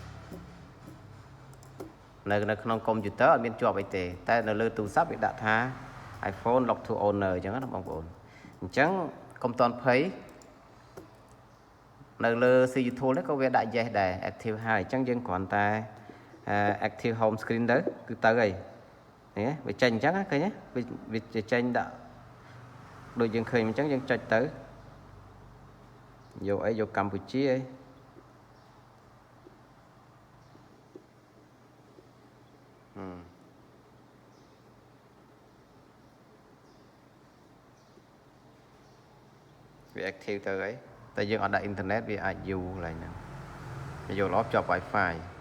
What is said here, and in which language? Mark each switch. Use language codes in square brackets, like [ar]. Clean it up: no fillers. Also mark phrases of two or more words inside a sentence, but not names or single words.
[km] នៅក្នុង computer អត់មានជាប់អីទេតែនៅលើទូរស័ព្ទវាដាក់ថា [en] iPhone lock to owner [km] អញ្ចឹងណាបងប្អូនអញ្ចឹងកុំតន់ភ័យនៅលើ CU tool នេះក៏វាដាក់ yes ដែរ active ហើយអញ្ចឹងយើងគ្រាន់តែ [en] active home screen [km] ទៅគឺទៅហើយនេះវាចេញអញ្ចឹងឃើញទេវាចេញដាក់ដូចយើងឃើញអញ្ចឹងយើងចុចទៅយកអីយកកម្ពុជាអី វា active ទៅហើយតែយើងអត់ដាក់អ៊ីនធឺណិតវាអាចយូរកន្លែងហ្នឹងវាយកល្អជាប់ Wi-Fi